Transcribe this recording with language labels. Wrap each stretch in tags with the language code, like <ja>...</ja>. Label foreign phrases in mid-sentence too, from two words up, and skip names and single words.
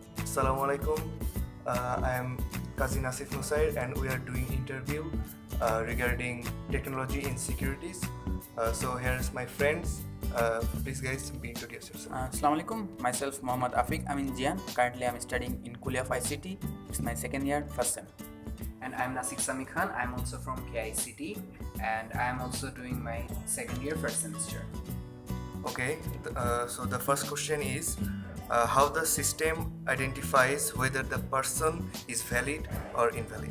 <ar>السلام عليكم.</ar> <en>I am Kazi Nasif Nusair and we are doing interview regarding technology in securities. So here's my friends. Please guys be introduce yourself.</en> <ar>السلام عليكم.</ar> <en>Myself Mohammad. I'm in Jian. Currently I'm studying in Kulia of ICT. It's my second year, first sem. And I'm Nasik Sami Khan. I'm also from KICT and I'm also doing my second year, first semester. Okay, so the first question is how the system identifies whether the person is valid or invalid.</en>